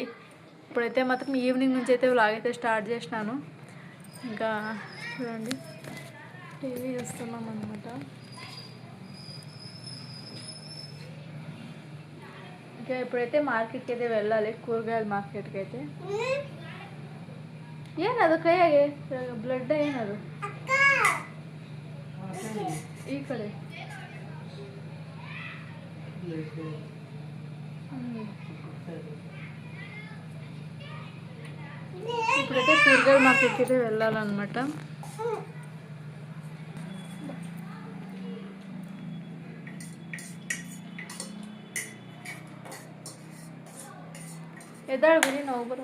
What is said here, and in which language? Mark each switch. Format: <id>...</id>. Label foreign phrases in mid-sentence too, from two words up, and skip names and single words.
<te>ఇప్పుడైతే మాత్రం ఈవినింగ్ నుంచి అయితే వ్లాగ్ అయితే స్టార్ట్ చేసినాను. ఇంకా చూడండి, టీవీ చూస్తున్నాం అనమాట. ఇంకా ఇప్పుడైతే మార్కెట్కి అయితే వెళ్ళాలి, కూరగాయల మార్కెట్కి అయితే.</te> <kn>ಏನದು ಕೈಯಾಗೆ ಬ್ಲಡ್ ಏನದು ಈ ಕಡೆ</kn> <te>ఇప్పుడైతే కూరగాయల మార్కెట్కి అయితే వెళ్ళాలన్నమాట. ఎదాడు గురి నవ్వురు.</te>